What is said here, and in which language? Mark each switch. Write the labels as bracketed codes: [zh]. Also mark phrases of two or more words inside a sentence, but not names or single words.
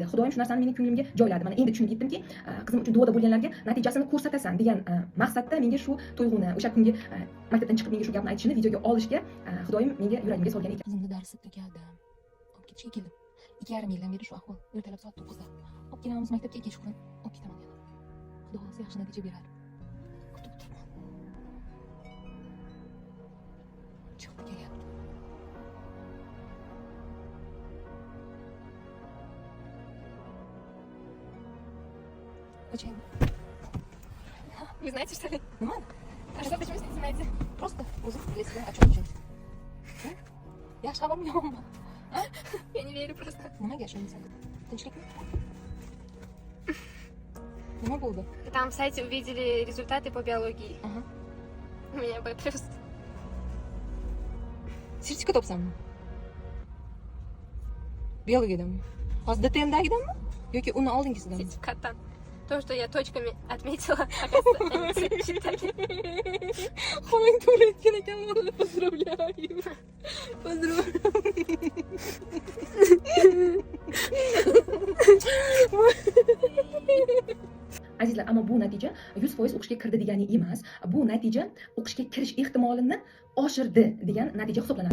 [uz] Xudoyim shu narsani mening ko'nglimga joyladi. Mana endi tushunib yetdimki, qizim uchun duoda bo'lganlarga natijasini ko'rsatasan degan maqsadda menga shu tuyg'uni, o'sha kungi maktabdan chiqib menga shu gapni aytishini videoga olishga Xudoyim menga yuragimga solgan ekan. Qizimni darsi tugadim. Olib ketishga keldim. 2,5 yildan beri shu ahvol. Ertalab soat 9da. Olib kelamiz maktabga, kechqurun olib ketaman yana. Xudo xohlasa yaxshi natija beradi. Kutib turibman. Chiqib kelyapti. [ru] Почему? Вы знаете, что ли? Нормально? А что, почему не знаете? Просто o'zim для себя о чем учусь. [uz] Yaxshi xabarim yo'qmi? [ru] Я не верю просто. [uz] Nimaga ishonmaysan? Tinchlikmi? Nima bo'ldi? [ru] Там в сайте увидели результаты по биологии. Aha. У меня B+. [uz] Sertifikat topsammi? Biologiyadami? Hozir DTMdagidanmi? Yoki uni oldingisidanmi? [ru] Сертификат. То, что я точками отметила, оказывается, они считали. [uz] Xolang to'g'ri aytgan ekan, vallahi поздравляю. Azizlar, ammo bu natija 100% o'qishga kirdi degani emas. Bu natija o'qishga kirish ehtimolini oshirdi degan natija hisoblanadi.